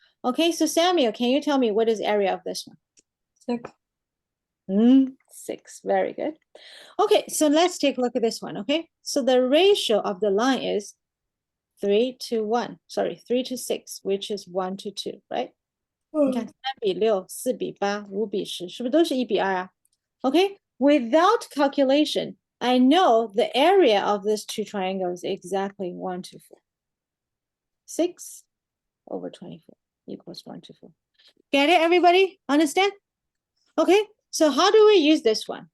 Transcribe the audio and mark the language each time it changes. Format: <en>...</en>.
<en>Okay, so Samuel, can you tell me what is area of this one? 6. 6. Very good. Okay, so let's take a look at this one, okay? So the ratio of the line is 3 to 1. Sorry, 3 to 6, which is 1 to 2, right?</en> <zh>你看3比6 4比8 5比10是不是都是1比2啊?</zh> <en>Okay, without calculation, I know the area of these two triangles is exactly 1 to 4. 6 over 24 equals 1 to 4. Get it, everybody? Understand? Okay, so how do we use this one?</en>